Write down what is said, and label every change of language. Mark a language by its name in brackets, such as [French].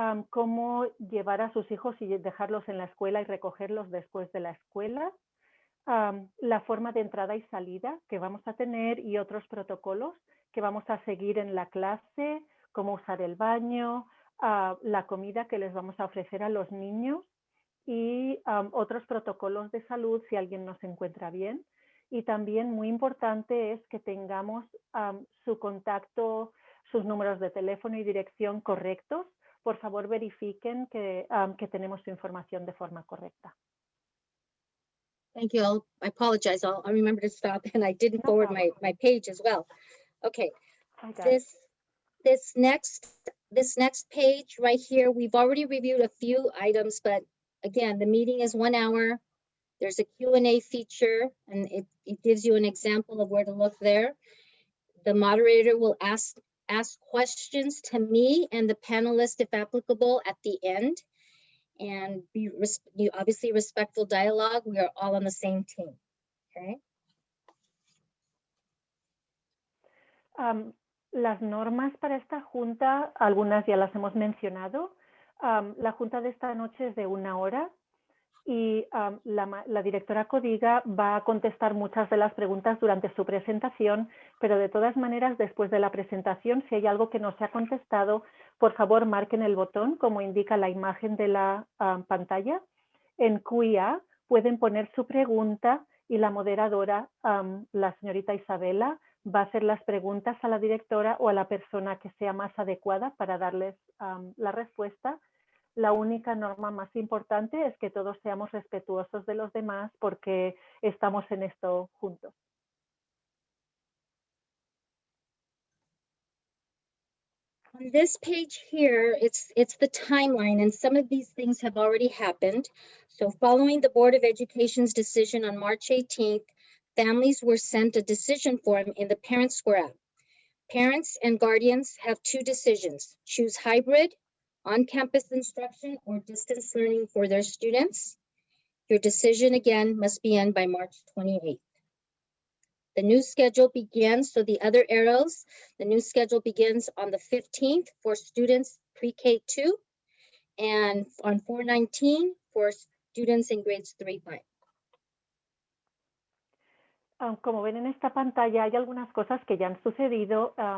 [Spanish] cómo llevar a sus hijos y dejarlos en la escuela y recogerlos después de la escuela, la forma de entrada y salida que vamos a tener y otros protocolos que vamos a seguir en la clase, cómo usar el baño, la comida que les vamos a ofrecer a los niños y otros protocolos de salud si alguien no se encuentra bien. Y también muy importante es que tengamos su contacto, sus números de teléfono y dirección correctos. Por favor, verifiquen que tenemos su información de forma correcta. [English] Thank you. I apologize. I'll remember to stop, and I didn't No forward problem. my page as well. Okay, I got it. this next page right here, we've already reviewed a few items, but again, the meeting is 1 hour. There's a Q&A feature, and it gives you an example of where to look there. The moderator will ask questions to me and the panelists, if applicable, at the end. And you obviously respectful dialogue. We are all on the same team. Okay. [Spanish] Las normas para esta junta, algunas ya las hemos mencionado. La junta de esta noche es de 1 hora y la directora Codiga va a contestar muchas de las preguntas durante su presentación, pero de todas maneras, después de la presentación, si hay algo que no se ha contestado, por favor marquen el botón como indica la imagen de la pantalla. En QIA pueden poner su pregunta y la moderadora, la señorita Isabela, va a hacer las preguntas a la directora o a la persona que sea más adecuada para darles la respuesta. La única norma más importante es que todos seamos respetuosos de los demás porque estamos en esto juntos. [English] On this page here, it's the timeline, and some of these things have already happened. So following the Board of Education's decision on March 18th, families were sent a decision form in the Parent Square app. Parents and guardians have 2 decisions: choose hybrid, on-campus instruction, or distance learning for their students. Your decision again must be in by March 28th. The new schedule begins, so the other arrows, the new schedule begins on the 15th for students pre-K2 and on 4/19 for students in grades 3-5. [Spanish] Como ven en esta pantalla, hay algunas cosas que ya han sucedido.